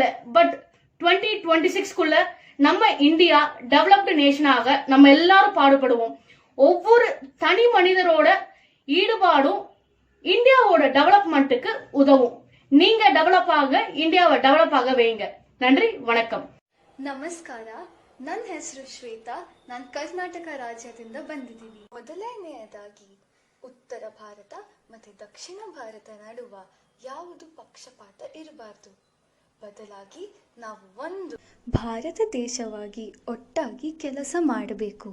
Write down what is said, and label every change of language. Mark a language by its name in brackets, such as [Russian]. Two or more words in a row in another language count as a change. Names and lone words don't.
[Tamil] பட் 2026க்குள்ள நம்ம இந்தியா [English] developed nationஆக [Tamil] நம்ம எல்லாரும் பாடுபடுவோம். ஒவ்வொரு தனி மனிதரோட ஈடுபாடும் இந்தியாவோட டெவலப்மெண்ட்டுக்கு உதவும். நீங்க டெவலப் ஆக, இந்தியாவை டெவலப் ஆக வைங்க. நன்றி, வணக்கம். [Kannada] ನಮಸ್ಕಾರ. ನನ್ನ ಹೆಸರು ಶ್ವೇತಾ. ನಾನು ಕರ್ನಾಟಕ ರಾಜ್ಯದಿಂದ ಬಂದಿದ್ದೀನಿ. ಮೊದಲನೆಯದಾಗಿ ಉತ್ತರ ಭಾರತ ಮತ್ತು ದಕ್ಷಿಣ ಭಾರತ ನಡುವ ಯಾವುದು ಪಕ್ಷಪಾತ ಇರಬಾರ್ದು. ಬದಲಾಗಿ ನಾವು ಒಂದು ಭಾರತ ದೇಶವಾಗಿ ಒಟ್ಟಾಗಿ ಕೆಲಸ ಮಾಡಬೇಕು.